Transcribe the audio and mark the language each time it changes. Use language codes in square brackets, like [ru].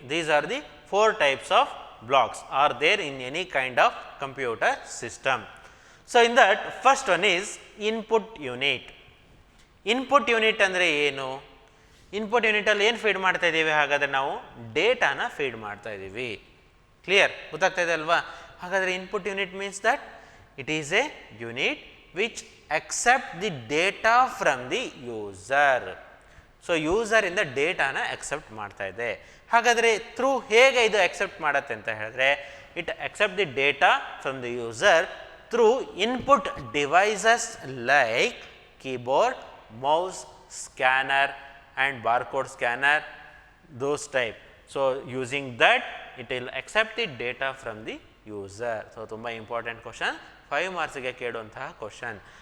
[en] These are the 4 types of blocks are there in any kind of computer system. So in that first one is input unit. [kn] Input unit ಅಂದರೆ ಏನು, input ಯೂನಿಟಲ್ಲಿ ಏನು feed ಮಾಡ್ತಾ ಇದ್ದೀವಿ, ಹಾಗಾದರೆ ನಾವು ಡೇಟಾನ feed ಮಾಡ್ತಾ ಇದ್ದೀವಿ. [en] clear, [kn] ಗೊತ್ತಾಗ್ತಾ ಇದೆ ಅಲ್ವಾ? ಹಾಗಾದರೆ [en] Input unit means that it is a unit which accept the data from the user. [kn] So ಯೂಸರಿಂದ ಡೇಟಾನ accept ಮಾಡ್ತಾ ಇದೆ. ಹಾಗಾದರೆ ಥ್ರೂ ಹೇಗೆ ಇದು ಎಕ್ಸೆಪ್ಟ್ ಮಾಡುತ್ತೆ ಅಂತ ಹೇಳಿದ್ರೆ, [en] ಇಟ್ accept the data from the user through input devices like keyboard, mouse, scanner and barcode scanner, those type. So using that it will accept the data from the user. [kn] So ತುಂಬ important question, 5 ಮಾರ್ಕ್ಸ್ಗೆ ಕೇಳುವಂತಹ question.